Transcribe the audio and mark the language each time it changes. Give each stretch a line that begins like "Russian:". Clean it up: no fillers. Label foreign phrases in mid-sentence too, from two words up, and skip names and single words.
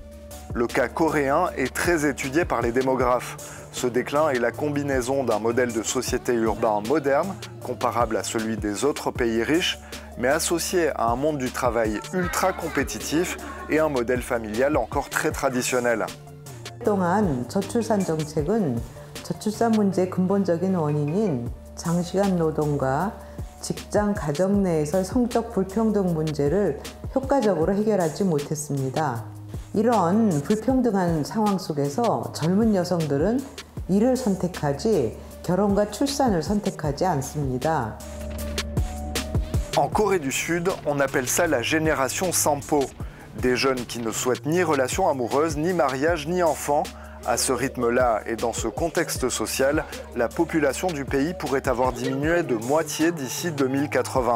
French: Le cas coréen est très étudié par les démographes. Ce déclin est la combinaison d'un modèle de société urbain moderne, comparable à celui des autres pays riches, mais associé à un monde du travail ultra compétitif et un modèle familial encore très traditionnel.
Korean: 동안 저출산 정책은 저출산 문제의 근본적인 원인인 장시간 노동과 직장 가정 내에서 성적 불평등 문제를 효과적으로 해결하지 못했습니다. 이런 불평등한 상황 속에서 젊은 여성들은 일을 선택하지 결혼과 출산을 선택하지 않습니다.
French: En Corée du Sud, on appelle ça la génération Sampo. Des jeunes qui ne souhaitent ni relation amoureuse, ni mariage, ni enfant. À ce rythme-là et dans ce contexte social, la population du pays pourrait avoir diminué de moitié d'ici 2080.